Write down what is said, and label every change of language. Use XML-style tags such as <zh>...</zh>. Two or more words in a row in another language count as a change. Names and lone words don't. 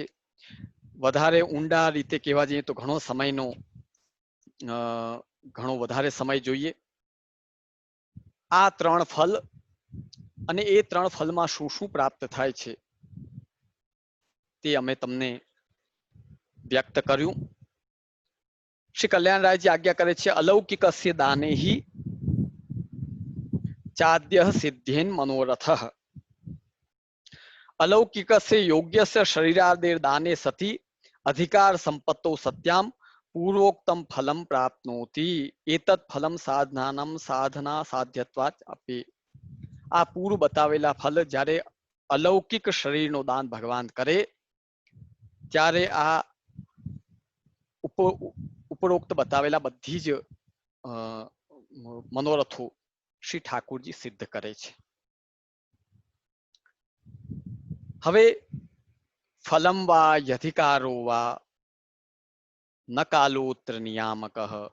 <gu>વધારે ઊંડા રીતે કહેવા જઈએ તો ઘણો વધારે સમય જોઈએ. આ ત્રણ ફલ અને એ ત્રણ ફલમાં શું શું પ્રાપ્ત થાય છે તે અમે તમને વ્યક્ત કર્યું. શ્રી કલ્યાણરાયજી આજ્ઞા કરે છે</gu> <sa>अलौकिकस्य दानेहि चाद्यः सिद्धेन मनोरथः। अलौकिकस्य योग्यस्य शरीरादेर दाने सति अधिकार संपत्तौ सत्याम पूर्वोक्तम फलम प्राप्नोति एतत् फलम साधनानम साधना साध्यत्वात् अपि।</sa> <gu>આ પૂર્વ બતાવેલા ફલ જ્યારે अलौकिक શરીરનું દાન ભગવાન કરે ત્યારે આ ઉપરોક્ત બતાવેલા બધી જ મનોરથો શ્રી ઠાકુરજી સિદ્ધ કરે છે।</gu> <sa>હવે ફલમ વા યધિકારો વા ન કાલોત્ર નિયામકઃ।</sa>